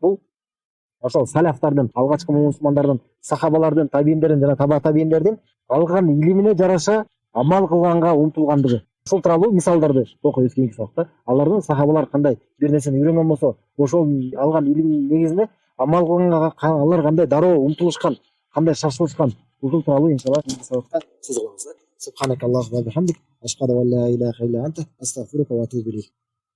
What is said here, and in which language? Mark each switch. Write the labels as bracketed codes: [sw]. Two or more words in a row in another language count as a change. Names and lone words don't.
[ky] Бул ошол салафтардын, алгачкы мусулмандардын, сахабалардын, табииндердин жана таба табииндердин алган илимине жараша амал кылганга умтулгандыгы. Ушул тууралуу мисалдарды окуйбуз кийинки сабакта. Алардын сахабалар кандай бир нерсени үйрөнгөн болсо, ошол алган илимдин негизинде амал кылганга алар кандай дароо умтулушкан, кандай шашылышкан, ушул тууралуу иншалла кийинки сабакта сөз кылабыз да. [ar] سبحانك اللهم وبحمدك أشهد أن لا إله إلا أنت أستغفرك وأتوب إليك.